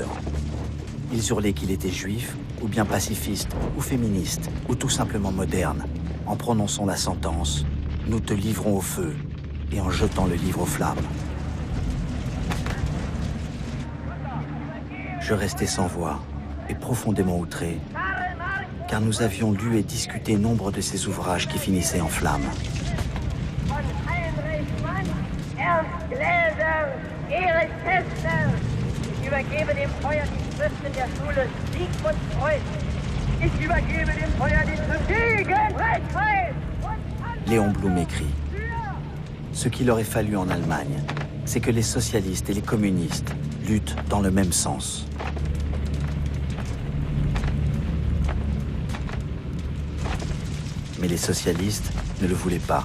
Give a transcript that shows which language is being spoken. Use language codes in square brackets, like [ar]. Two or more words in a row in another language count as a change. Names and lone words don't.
[fr] Ils hurlaient qu'il était juif, ou bien pacifiste, ou féministe, ou tout simplement moderne, en prononçant la sentence « Nous te livrons au feu » et en jetant le livre aux flammes. Je restais sans voix et profondément outré, car nous avions lu et discuté nombre de ces ouvrages qui finissaient en flammes. Ernst Gläser, Erich Kästner. [de] Ich übergebe dem Feuer die Schriften der Schule Sigmund Freud. Ich übergebe dem Feuer die Schriften Freud. [fr] Léon Blum écrit « Ce qu'il aurait fallu en Allemagne, c'est que les socialistes et les communistes luttent dans le même sens. » Mais les socialistes ne le voulaient pas.